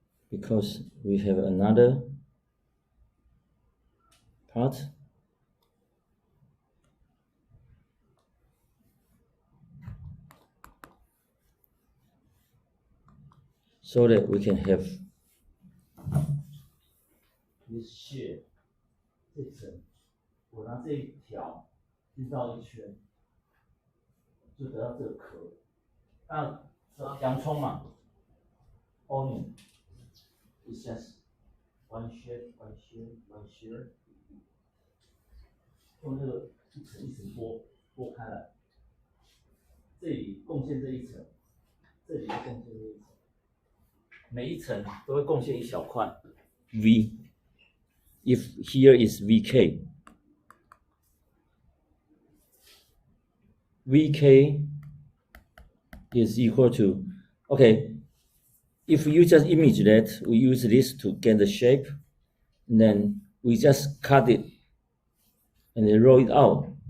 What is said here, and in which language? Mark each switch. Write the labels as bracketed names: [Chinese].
[English] Because we have another part. So that we can have this shape. [Chinese] 这层，我拿这一条绕一圈，就得到这个壳。那洋葱嘛 [English] ，onion is just one shade, one shade, one shade。 [Chinese] 用这个一层一层剥开来，这里贡献这一层，这里贡献这一层，每一层都会贡献一小块 V。 [English] If here is VK, VK is equal to, okay, if you just image that, we use this to get the shape, and then we just cut it and then roll it out.